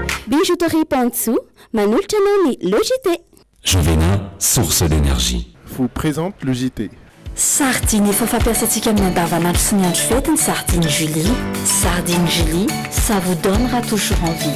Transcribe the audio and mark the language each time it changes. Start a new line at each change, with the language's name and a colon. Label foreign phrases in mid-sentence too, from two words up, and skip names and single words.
Malagasy: Bijouterie Pantsou, manolotra anao ny Logité. Jovena,
French: source d'énergie. Vous présente le JT.
Malagasy: Sardine efa fampiasantsika amin'ny andavanandro sy ny andro fety ny sardine Julie.
French: Sardine Julie, ça vous donnera toujours envie.